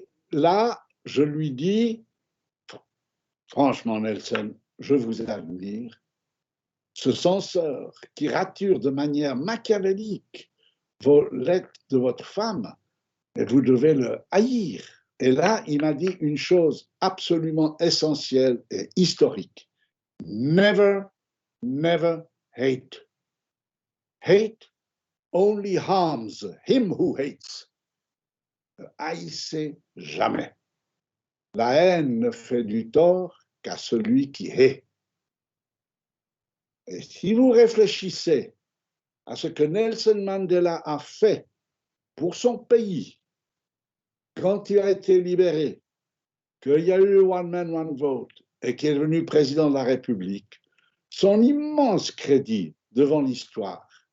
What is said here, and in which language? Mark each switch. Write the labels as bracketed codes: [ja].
[fr] Là, je lui dis, franchement Nelson, je vous admire, ce censeur qui rature de manière machiavélique vos lettres de votre femme, et vous devez le haïr. Et là, il m'a dit une chose absolument essentielle et historique. [en] Never, never hate. Hate only harms him who hates. [fr] Ne haïssez jamais. La haine ne fait du tort qu'à celui qui hait. Et si vous réfléchissez à ce que Nelson Mandela a fait pour son pays quand il a été libéré, qu'il y a eu [en] One Man, One Vote [fr] et qu'il est devenu président de la République, son immense crédit devant l'histoire,